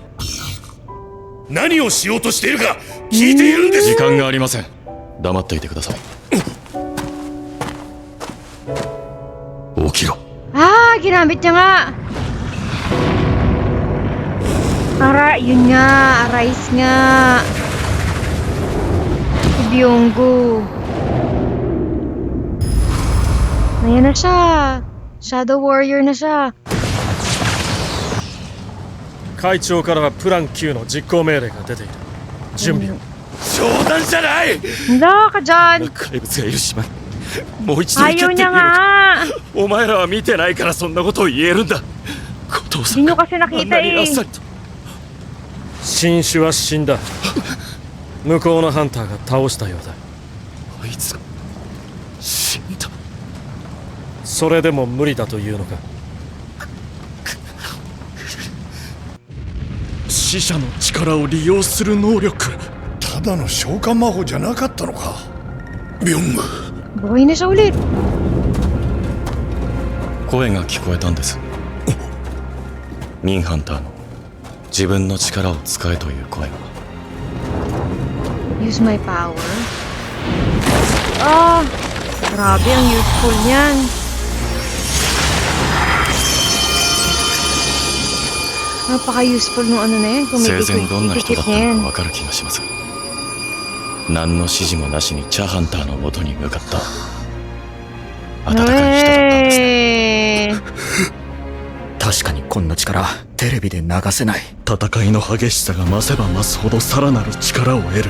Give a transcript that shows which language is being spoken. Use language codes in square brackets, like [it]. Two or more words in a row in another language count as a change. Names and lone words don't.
[ja] 何をしようとしているか聞いているんです。時間がありません。黙っていてください。起きろ。 [tl] Ginamit niya nga. Yun nga, arise nga. Si Byunggu. Ayan na siya. Shadow Warrior na siya. [ja] 会長からはプラン9の実行命令が出ている。準備を。冗談じゃない。 [tl] Hala ka dyan. [ja] 怪物がいる島にもう一度行けって [tl] Ayaw [ja] 言う [tl] niya [ja] のか。 [tl] nga. [ja] お前らは見てないからそんなことを言えるんだ。後藤さん [tl] Hindi [ja] が [tl] nyo kasi [ja] あん [tl] nakita [ja] なにあっさりと。新種は死んだ。向こうのハンターが倒したようだ。あいつが死んだ。それでも無理だというのか。死者の力を利用する能力。ただの召喚魔法じゃなかったのか。ビョング。 [tl] Buhay na siya ulit. [ja] 声が聞こえたんです。ミンハンターの自分の力を使えという声が。 [en] Use my power. [tl] Grabe ang useful niyan. Napaka-useful nung na yan. [ja] 生前どんな人だったのか [tl] yan. [ja] 分かる気がします。何の指示もなしにチャハンターの元に向かった温かい人だったんですね。確かにこんな力テレビで流せない。戦いの激しさが増せば増すほどさらなる力を得る。